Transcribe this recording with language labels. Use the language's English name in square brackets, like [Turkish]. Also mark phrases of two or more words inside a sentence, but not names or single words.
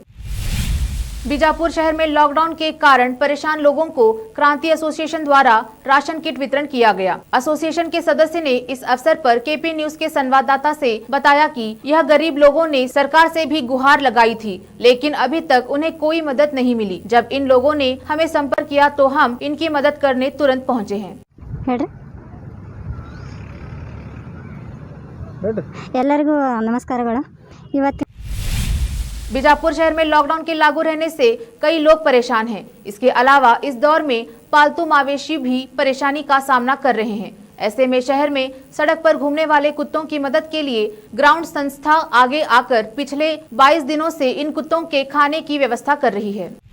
[Hindi] बीजापुर शहर में लॉकडाउन के कारण परेशान लोगों को क्रांति एसोसिएशन द्वारा राशन किट वितरण किया गया। एसोसिएशन के सदस्य ने इस अवसर पर केपी न्यूज के संवाददाता से बताया कि यह गरीब लोगों ने सरकार से भी गुहार लगाई थी, लेकिन अभी तक उन्हें कोई मदद नहीं मिली। जब इन लोगों ने हमें संपर्क किया तो हम इनकी मदद करने तुरंत पहुँचे हैं। [Kannada] ಎಲ್ಲರಿಗೂ ನಮಸ್ಕಾರಗಳು। ಇವತ್ತು [Hindi] बीजापुर शहर में लॉकडाउन के लागू रहने से कई लोग परेशान हैं। इसके अलावा इस दौर में पालतू मवेशी भी परेशानी का सामना कर रहे हैं। ऐसे में शहर में सड़क पर घूमने वाले कुत्तों की मदद के लिए ग्राउंड संस्था आगे आकर पिछले 22 दिनों से इन कुत्तों के खाने की व्यवस्था कर रही है।